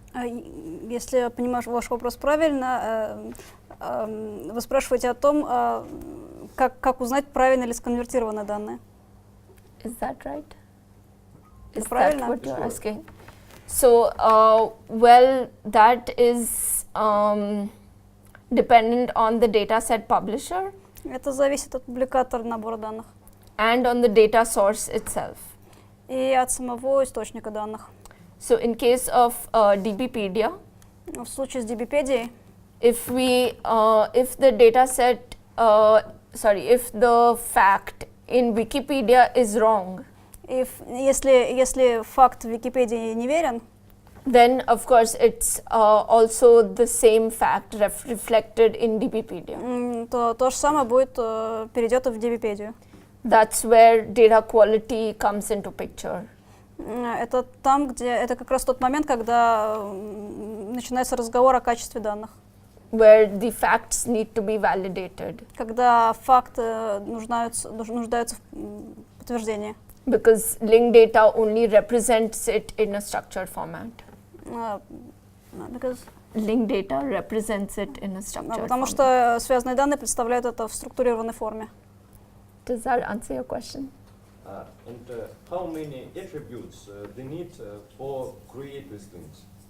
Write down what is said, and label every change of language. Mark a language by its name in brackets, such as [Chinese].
[Russian] Если я понимаю ваш вопрос правильно, вы спрашиваете о том, как узнать, правильно ли сконвертированы данные. [English] Is that right? Is that [Russian] правильно. [English] what you're asking? So, well, that is dependent on the dataset publisher [Russian] Это зависит от публикатора набора данных [English] and on the data source itself. [Russian] и от самого источника данных. [English] So, in case of DBpedia, [Russian] В случае с DBpediей, [English] if the dataset, if the fact in Wikipedia is wrong, [Russian] если факт в Википедии неверен, [English] then of course it's also the same fact reflected in DBpedia. [Russian] то то же самое будет перейдет и в DBpediu. [English] That's where data quality comes into picture. [Russian] Это там, где это как раз тот момент, когда начинается разговор о качестве данных. [English] Where the facts need to be validated. [Russian] Когда факты нуждаются в подтверждении. [English] Because linked data only represents it in a structured format. Because Linked data represents it in a structured [Russian] потому [English] format. [Russian] что связанные данные представляют это в структурированной форме. [English] Does that answer your question? And how many attributes they need for create these things?